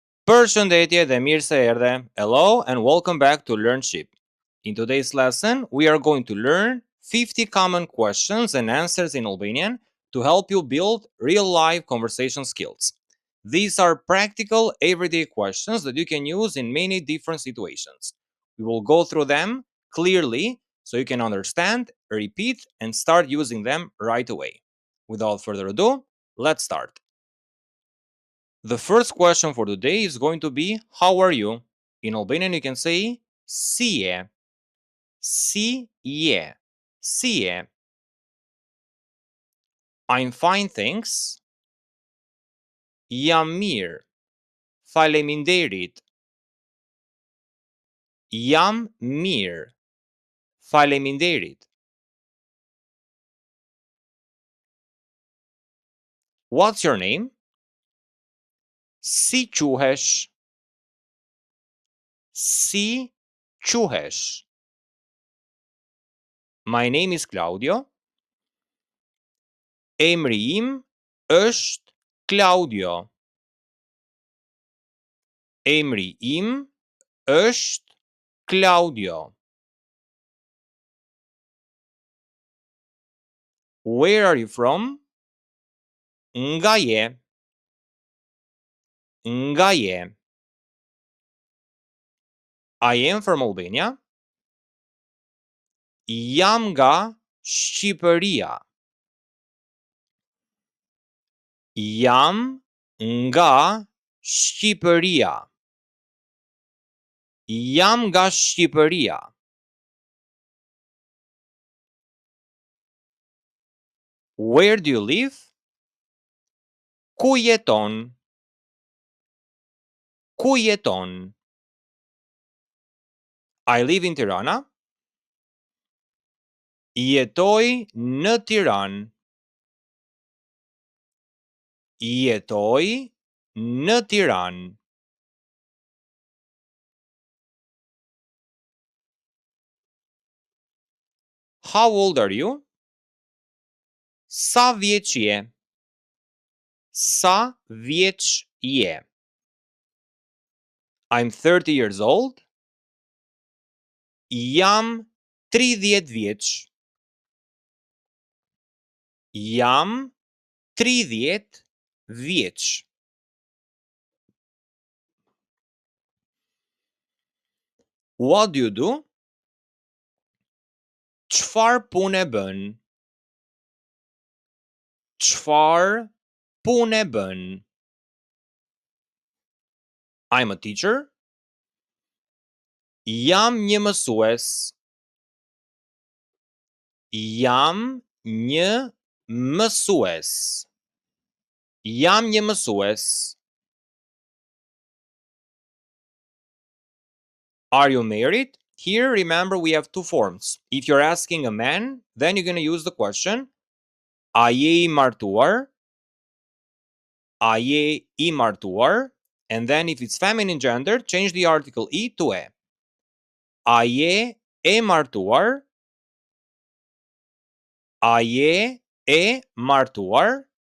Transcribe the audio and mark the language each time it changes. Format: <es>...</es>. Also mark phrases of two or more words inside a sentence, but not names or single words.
<sq>Përshëndetje dhe mirë se erdhe.</sq> <en>Hello and welcome back to LearnShip. In today's lesson, we are going to learn 50 common questions and answers in Albanian to help you build real-life conversation skills. These are practical, everyday questions that you can use in many different situations. We will go through them clearly so you can understand, repeat, and start using them right away. Without further ado, let's start. The first question for today is going to be, how are you? In Albanian, you can say,</en> <sq>si je. Si je. Si je.</sq> <en>I'm fine, thanks.</en> <sq>Jam mirë. Faleminderit. Jam mirë. Faleminderit.</sq> <en>What's your name?</en> <sq>Si quhesh? Si quhesh?</sq> <en>My name is Claudio.</en> <sq>Emri im është Claudio. Emri im është Claudio.</sq> <en>Where are you from?</en> <sq>Nga je. Nga je.</sq> <en>I am from Albania.</en> <sq>Jam nga Shqipëria. Jam nga Shqipëria. Jam nga Shqipëria.</sq> <en>Where do you live?</en> <sq>Ku jeton? Ku jeton?</sq> <en>I live in Tirana.</en> <sq>Jetoj në Tiranë. Jetoj në Tiranë.</sq> <en>How old are you?</en> <sq>Sa vjeç je? Sa vjeç je?</sq> <en>I'm 30 years old.</en> <sq>Jam 30 vjeç. Jam 30 vjeç.</sq> <en>What do you do?</en> <sq>Çfarë pune bën? Çfarë pune bën?</sq> <en>I'm a teacher.</en> <sq>Jam një mësues. Jam një mësues. Jam një mësues.</sq> <en>Are you married? Here, remember, we have two forms. If you're asking a man, then you're going to use the question,</en> <sq>a je I martuar? A je I martuar?</sq> <en>And then if it's feminine gender, change the article I to e.</en> <sq>A je e martuar? A je e martuar?</sq>